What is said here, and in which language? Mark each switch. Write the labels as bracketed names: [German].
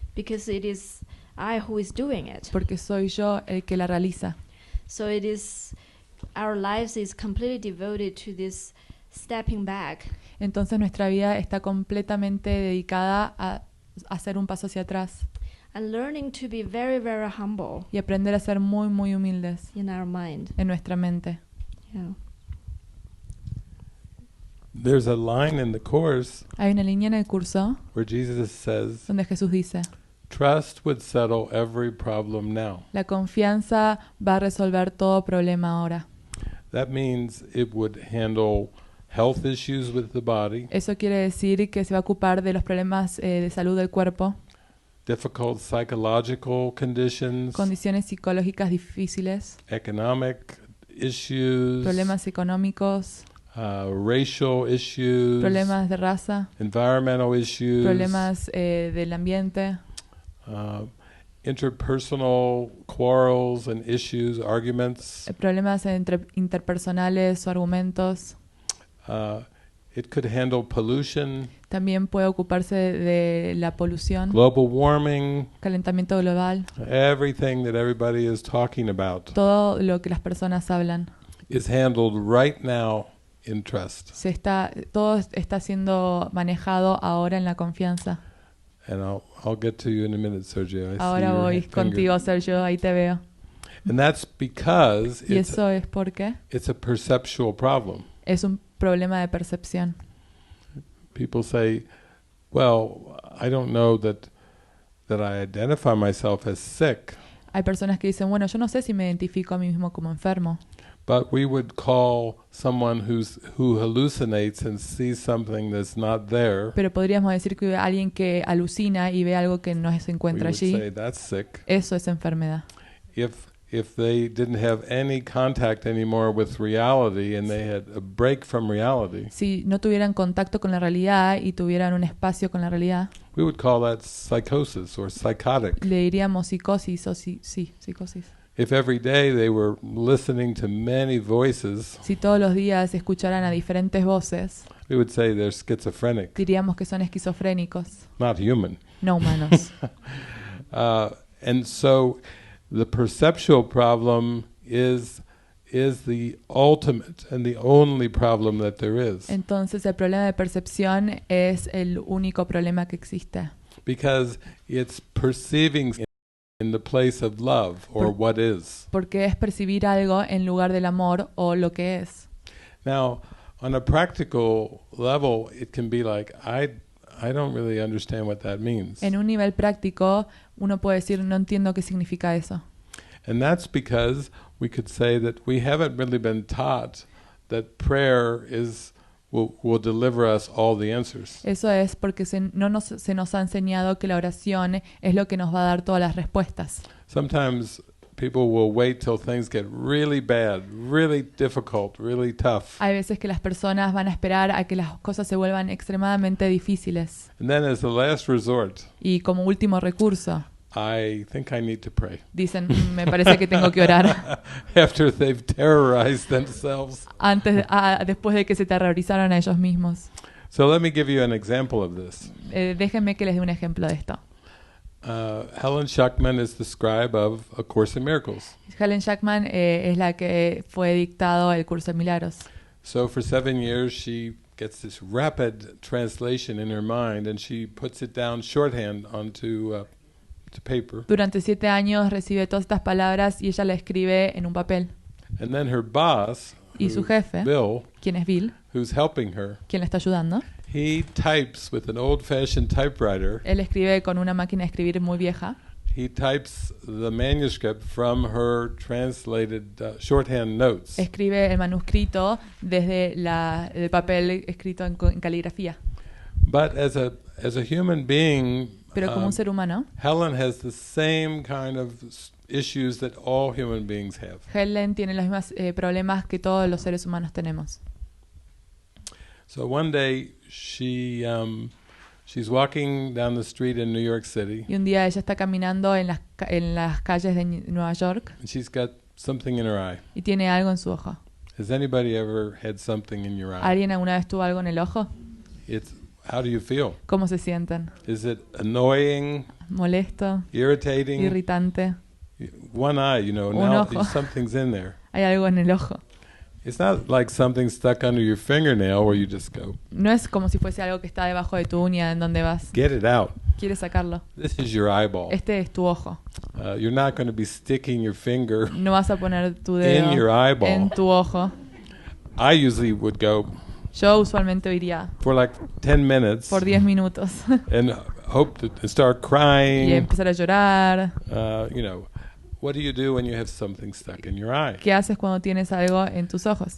[English] because it is I who is doing it. [Spanish] porque soy yo el que la realiza. [English] So it is, our lives is completely devoted to this stepping back [Spanish] Entonces nuestra vida está completamente dedicada a hacer un paso hacia atrás [English] and learning to be very, very humble [Spanish] y aprender a ser muy, muy humildes [English] in our mind. [Spanish] en nuestra mente. [English] Yeah. There's a line in the Course [Spanish] Hay una línea en el curso [English] where Jesus says, [Spanish] donde Jesús dice, [English] trust would settle every problem now. [Spanish] la confianza va a resolver todo problema ahora. [English] That means it would handle health issues with the body, [Spanish] Eso quiere decir que se va a ocupar de los problemas de salud del cuerpo, [English] difficult psychological conditions, [Spanish] condiciones psicológicas difíciles, [English] economic issues, [Spanish] problemas económicos, [English] racial issues, [Spanish] problemas de raza, [English] environmental issues, [Spanish] problemas del ambiente, [English] interpersonal quarrels and issues, arguments. [Spanish] problemas interpersonales o argumentos. [English] It could handle pollution, [Spanish] También puede ocuparse de la polución, [English] global warming, [Spanish] calentamiento global, [English] everything that everybody is talking about [Spanish] todo lo que las personas hablan. [English] is handled right now in trust. [Spanish] Todo está siendo manejado ahora en la confianza. [English] And I'll get to you in a minute, Sergio. I see [Spanish] Ahora [English] your [Spanish] voy [English] finger. [Spanish] contigo, Sergio, ahí te veo. [English] And that's because [Spanish] Y eso es porque [English] it's a perceptual problem. [Spanish] es un problema de percepción. [English] People say, well, I don't know that I identify myself as sick, [Spanish] Hay personas que dicen, bueno, yo no sé si me identifico a mí mismo como enfermo, [English] but we would call someone who hallucinates and sees something that's not there. [Spanish] pero podríamos decir que alguien que alucina y ve algo que no se [English] We [Spanish] encuentra [English] would say [Spanish] allí, [English] that's sick. [Spanish] eso es enfermedad. [English] If they didn't have any contact anymore with reality and they had a break from reality, [Spanish] Si no tuvieran contacto con la realidad y tuvieran un espacio con la realidad, [English] we would call that psychosis or psychotic. [Spanish] le diríamos psicosis o psicosis. [English] If every day they were listening to many voices, [Spanish] Si todos los días escucharan a diferentes voces, [English] we would say they're schizophrenic, [Spanish] diríamos que son esquizofrénicos, [English] not human. [Spanish] no humanos. [English] And so the perceptual problem is the ultimate and the only problem that there is. [Spanish] Entonces el problema de percepción es el único problema que existe. [English] Because it's perceiving in the place of love or what is. [Spanish] Porque es percibir algo en lugar del amor o lo que es. [English] Now, on a practical level, it can be like, I don't really understand what that means. [Spanish] En un nivel práctico, uno puede decir, no entiendo qué significa eso. [English] And that's because we could say that we haven't really been taught that prayer will deliver us all the answers. [Spanish] Eso es porque se nos ha enseñado que la oración es lo que nos va a dar todas las respuestas. [English] Sometimes people will wait till things get really bad, really difficult, really tough. [Spanish] Hay veces que las personas van a esperar a que las cosas se vuelvan extremadamente difíciles. [English] And then as the last resort, [Spanish] Y como último recurso, [English] I think I need to pray. [Spanish] dicen, me parece que tengo que orar. [English] After they've terrorized themselves. [Spanish] Después de que se terrorizaron a ellos mismos. [English] So let me give you an example of this. [Spanish] Déjenme que les dé un ejemplo de esto. [English] Helen Schuckman is the scribe of A Course in Miracles. [Spanish] Helen Schuckman es la que fue dictado el Curso de Milagros. [English] So for 7 years she gets this rapid translation in her mind and she puts it down shorthand onto to paper. [Spanish] Durante 7 años recibe todas estas palabras y ella la escribe en un papel. [English] And then her boss, [Spanish] Y su jefe, [English] Bill, [Spanish] quien es Bill, [English] who's helping her, [Spanish] quien la está ayudando, [English] he types with an old-fashioned typewriter. [Spanish] él escribe con una máquina de escribir muy vieja. [English] He types the manuscript from her translated shorthand notes. [Spanish] Escribe el manuscrito desde el papel escrito en caligrafía. [English] But as a human being, [Spanish] Pero como un ser humano, [English] Helen has the same kind of issues that all human beings have. [Spanish] Helen tiene los mismos problemas que todos los seres humanos tenemos. [English] So one day she's walking down the street in New York City. [Spanish] Y un día ella está caminando en las calles de Nueva York [English] And she's got something in her eye. [Spanish] y tiene algo en su ojo. [English] Has anybody ever had something in your eye? [Spanish] ¿Alguien alguna vez tuvo algo en el ojo? [English] How do you feel? [Spanish] ¿Cómo se sienten? [English] Is it annoying, [Spanish] ¿Molesto? [English] irritating? [Spanish] ¿Irritante? [English] One eye, [Spanish] Un [English] now [Spanish] ojo. [English] something's in there. [Spanish] Hay algo en el ojo. [English] It's not like something stuck under your fingernail where you just go, [Spanish] No es como si fuese algo que está debajo de tu uña en donde vas. [English] get it out. [Spanish] ¿Quieres sacarlo? [English] This is your eyeball. [Spanish] Este es tu ojo. [English] You're not going to be sticking your finger [Spanish] No vas a poner tu [English] in your [Spanish] dedo [English] eyeball. [Spanish] en tu ojo. [English] I usually would go [Spanish] Yo usualmente iría [English] for like 10 minutes [Spanish] por 10 minutos [English] and hope to start [Spanish] y [English] crying. [Spanish] empezar a llorar. [English] What do you do when you have something stuck in your eye? [Spanish] ¿Qué haces cuando tienes algo en tus ojos?